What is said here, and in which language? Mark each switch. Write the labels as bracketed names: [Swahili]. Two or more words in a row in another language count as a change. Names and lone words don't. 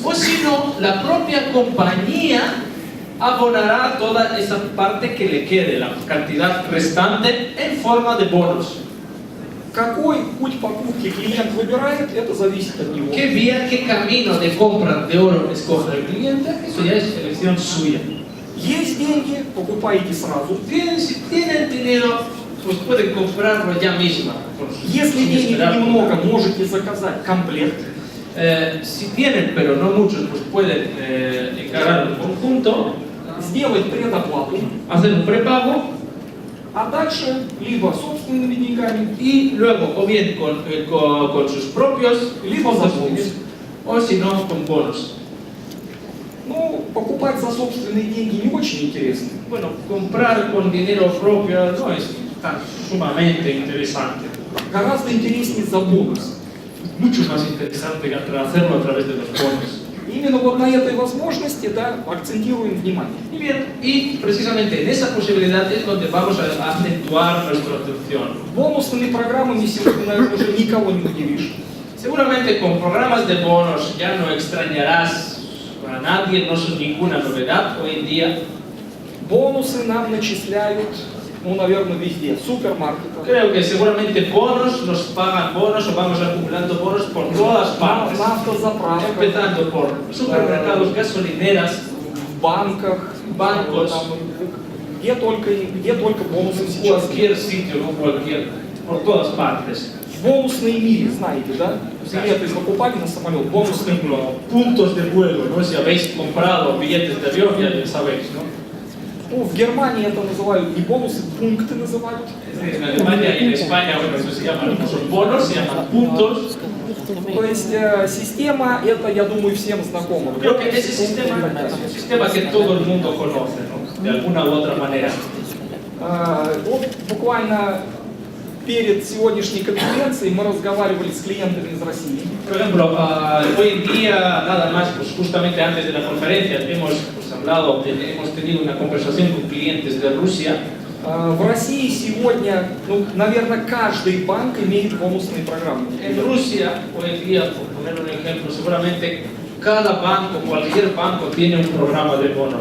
[Spanish] O si no, la propia compañía abonará toda esa parte que le quede, la cantidad restante, en forma de bonos. [Russian] Какой путь покупки клиент выбирает, это зависит от него. [Spanish] ¿Qué vía, qué camino de compra de oro escoge el cliente? Eso ya es elección suya. [Russian] Есть деньги, покупаете сразу. [Spanish] Si tienen dinero, pues pueden comprarlo ya misma. [Russian] Если [Spanish] sin [Russian] денег [Spanish] esperar. [Russian] немного, можете заказать комплект. [Spanish] Si tienen, pero no muchos, pues pueden encargar un conjunto, [Russian] Сделать предоплату, [Spanish] hacer un prepago [Russian] а дальше либо собственными деньгами, [Spanish] y luego, o bien con sus propios, [Russian] либо за бонус. [Spanish] o si no, con bonos. [Russian] Ну, покупать за собственные деньги не очень интересно. [Spanish] Bueno, comprar con dinero propio no es tan sumamente interesante. [Russian] Гораздо интереснее за бонус. [Spanish] Mucho más interesante hacerlo a través de los bonos. [Russian] Именно вот на этой возможности, да, акцентируем внимание. [Spanish] Y bien, y precisamente en esa posibilidad es donde vamos a acentuar nuestra atención. [Russian] Бонусными программами сегодня, наверное, уже никого не удивишь. [Spanish] Seguramente con programas de bonos ya no extrañarás a nadie, no son ninguna novedad hoy en día. [Russian] Бонусы нам начисляют, ну, наверное, везде. Супермаркетах, [Spanish] Creo que seguramente bonos nos pagan bonos o vamos acumulando bonos por todas partes. [Russian] на автозаправках, [Spanish] Empezando por supermercados, gasolineras, [Russian] в банках, [Spanish] bancos, [Russian] там, где только бонусы сейчас. [Spanish] cualquier sitio, no cualquier, por todas partes. [Russian] Бонусные мили, знаете, да? Билеты покупали на самолет, [Spanish] Por [Russian] бонусные мили. [Spanish] ejemplo, puntos de vuelo, ¿no? Si habéis comprado billetes de avión, ya sabéis, ¿no? [Russian] Ну, в Германии это называют не бонусы, пункты называют. [Spanish] En Alemania y en España, bueno, eso se llaman, no son bonos, se llaman puntos. [Russian] То есть система, это, я думаю, всем знакома. [Spanish] Creo que ese sistema es un sistema que todo el mundo conoce, ¿no? De alguna u otra manera. [Russian] Вот буквально перед сегодняшней конференцией мы разговаривали с клиентами из России. [Spanish] Por ejemplo, hoy en día, nada más, pues justamente antes de la conferencia, hemos pues, hablado, hemos tenido una conversación con clientes de Rusia. [Russian] В России сегодня, ну, наверное, каждый банк имеет бонусные программы. [Spanish] En Rusia, hoy en día, por poner un ejemplo, seguramente cada banco, cualquier banco tiene un programa de bonos.